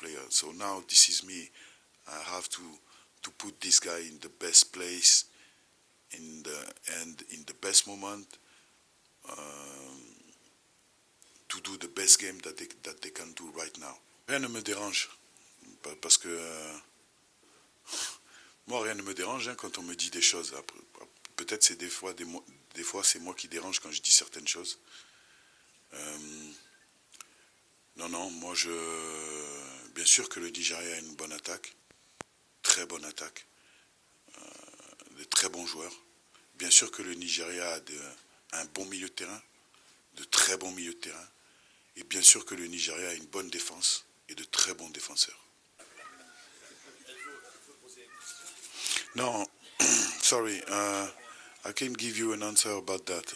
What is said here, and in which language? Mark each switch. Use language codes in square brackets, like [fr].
[en] So now this is me. I have to put this guy in the best place, in the best moment, to do the best game that they can do right now. [fr] Rien ne me dérange, parce que moi rien ne me dérange quand on me dit des choses. Peut-être c'est des fois c'est moi qui dérange quand je dis certaines choses. Non, moi bien sûr que le Nigeria a une bonne attaque, très bonne attaque, de très bons joueurs. Bien sûr que le Nigeria a un bon milieu de terrain, de très bons milieux de terrain. Et bien sûr que le Nigeria a une bonne défense et de très bons défenseurs. [en] No, sorry, I can't give you an answer about that.